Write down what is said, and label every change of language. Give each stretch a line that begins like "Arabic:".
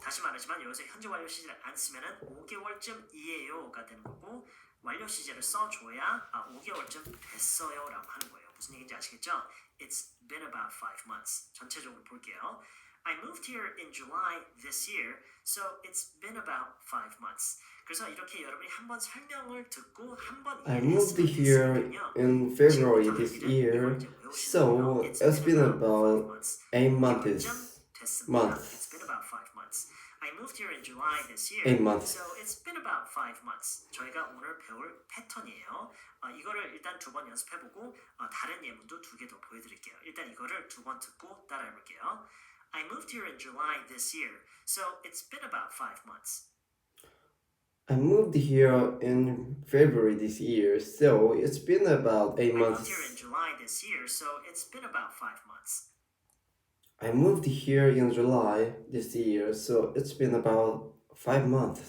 Korean: 다시 말하지만 여기서 현재 완료 시제를 안 쓰면은 5개월쯤이에요가 되는 거고 완료 시제를 써줘야 5개월쯤 됐어요라고 하는 거예요. 무슨 얘기인지 아시겠죠?
English: It's been about 5 months.
Korean: 전체적으로 볼게요.
English: I moved here in July this year, so it's been about 5 months.
Korean: 그래서 이렇게 여러분이 한번 설명을 듣고 한번
English: I moved here in February this year, so it's been about 8 months. It's been about 5 months. I moved here in July this year, 8 months. so it's been about 5 months.
Korean: 저희가 오늘 배울 패턴이에요. 이거를 일단 2번 연습해보고 다른 예문도 2개 더 보여드릴게요. 일단 이거를 2번 듣고 따라해볼게요.
English: I moved here in July this year, so it's been about 5 months. I moved here in February this year, so it's been about 8 I moved here in July this year, so it's been about 5 months. I moved here in July this year, so it's been about 5 months.